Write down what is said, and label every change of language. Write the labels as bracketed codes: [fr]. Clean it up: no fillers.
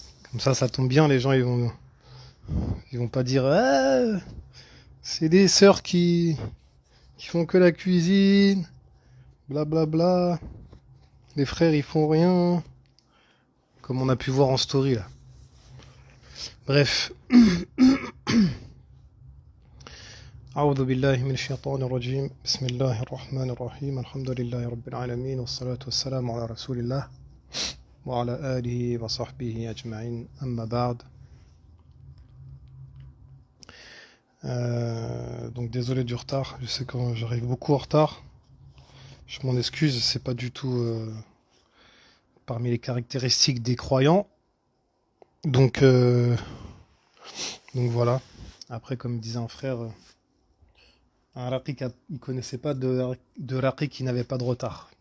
[fr] Comme ça tombe bien, les gens ils vont pas dire ah, c'est des sœurs qui font que la cuisine, blablabla. Bla bla. Les frères ils font rien, comme on a pu voir en story là. Bref. [ar] أعوذ بالله من الشيطان الرجيم بسم الله الرحمن الرحيم الحمد لله رب العالمين والصلاة والسلام على رسول الله وعلى آله وصحبه أجمعين أما بعد. [fr] Donc désolé du retard, je sais que j'arrive beaucoup en retard. Je m'en excuse, c'est pas du tout parmi les caractéristiques des croyants. Donc voilà. Après, comme disait un frère, un raqi il connaissait pas de raqi qui n'avait pas de retard.